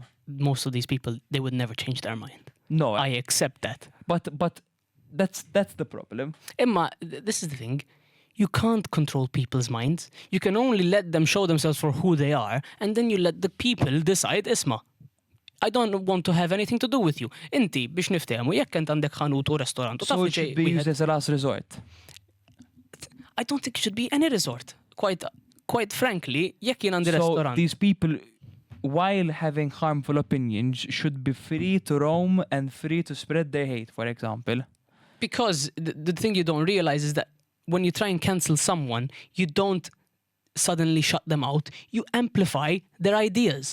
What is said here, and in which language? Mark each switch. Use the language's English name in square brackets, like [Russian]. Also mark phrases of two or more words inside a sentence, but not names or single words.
[English] Most of these people, they would never change their mind. No, I accept that. But that's the problem. Emma, this is the thing. You can't control people's minds. You can only let them show themselves for who they are, and then you let the people decide. Isma, I don't want to have anything to do with you. [Maltese] Inti biex niftehmu jekk int għandek ħanut u restorant. [English] So it should be used as a last resort. I don't think it should be any resort. Quite frankly, [Maltese] jekk jien għandi restaurant. [English] So these people, while having harmful opinions, should be free to roam and free to spread their hate, for example. Because the thing you don't realize is that when you try and cancel someone, you don't suddenly shut them out. You amplify their ideas.